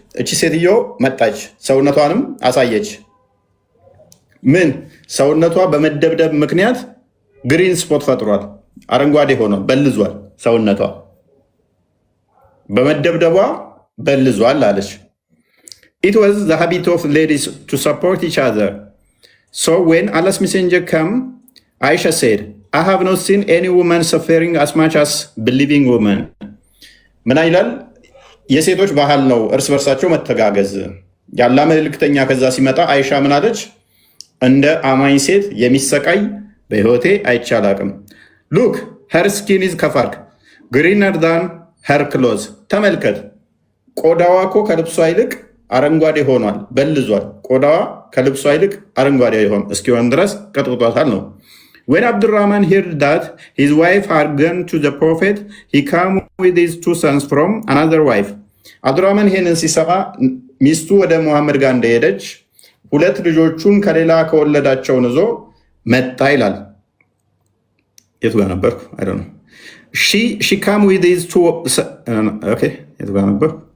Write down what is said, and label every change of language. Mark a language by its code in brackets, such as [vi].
[am] እቺ ሴትዮ መጣች፣ ሰውነቷንም አሳየች። ምን ሰውነቷ በመደብደብ ምክንያት ግሪን ስፖት ፈጥሯል፣ አረንጓዴ ሆኖ በልዟል። ሰውነቷ በመደብደቧ በልዟል አለች። [en] It was the habit of ladies to support each other. So when Allah's messenger came, Aisha said, I have not seen any woman suffering as much as believing women. [am] ምን ይላል? የሴቶች ባህል ነው እርስ በርሳቸው መተጋገዝ። ያላ መልእክተኛ ከዛ ሲመጣ አይሻ ምን አለች? እንደ አማኝ ሴት የሚሰቃይ በህይወቴ አይቻላቅም። ሉክ [en] her skin is covered greener than her clothes. [am] ተመልከት፣ ቆዳዋ እኮ ከልብሷ ይልቅ አረንጓዴ ሆኗል፣ በልዟል። ቆዳዋ ከልብሷ ይልቅ አረንጓዴ እስኪሆን ድረስ ቀጥቅጧታል ነው። [en] When Abdurrahman heard that his wife had gone to the prophet, he came with his 2 sons from another wife. [am] አብዱራህማን ይሄንን ሲሰማ ሚስቱ ወደ ሙሐመድ ጋር እንደሄደች 2 ልጆቹን ከሌላ ከወለዳቸውን ይዞ መጣ ይላል። የቱ ጋር ነበርኩ? [en] I don't know. She came with his 2 okay [am] የቱ ጋር ነበር?